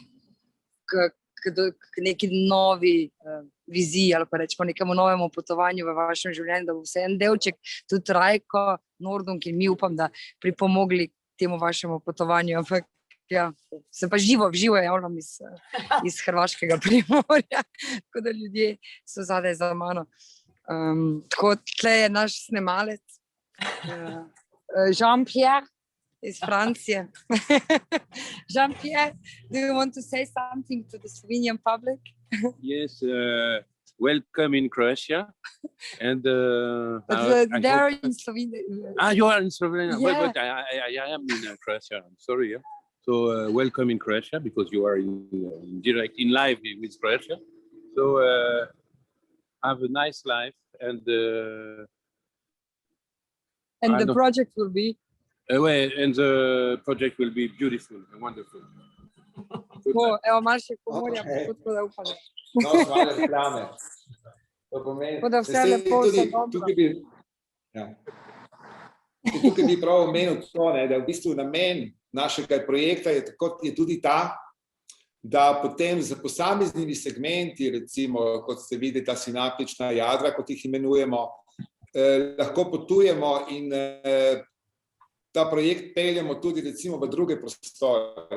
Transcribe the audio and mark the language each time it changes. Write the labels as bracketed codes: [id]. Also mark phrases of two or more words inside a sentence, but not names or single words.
[sl] k neki novi viziji ali pa rečemo nekemu novemu potovanju v vašem življenju, da bo vse en delček, tudi Rajko, Nordung in mi upam, da pripomogli k temu vašemu potovanju, ampak ja, se pa živo javljam iz hrvaškega Primorja, tako da ljudje so zadaj za mano. Tako, tle je naš snemalec, Jean-Pierre iz Francije. [en] Jean-Pierre, do you want to say something to the Slovenian public? Yes, welcome in Croatia. And they're in Slovenia. You are in Slovenia. Yeah. Well, but I am in Croatia. I'm sorry. Yeah. So welcome in Croatia because you are in live with Croatia. So have a nice life and the project will be. And the project will be beautiful and wonderful. [sl] Evo Marše Pomorja, tako da upam. No, hvala reklame. To pomeni, Tako da vse lepo, vse dobro. Tukaj bi prav omenil to, da v bistvu namen našega projekta je tudi ta, da potem za posameznimi segmenti, recimo, kot ste videli, ta sinaptična jadra, kot jih imenujemo, lahko potujemo in ta projekt peljemo tudi recimo v druge prostore.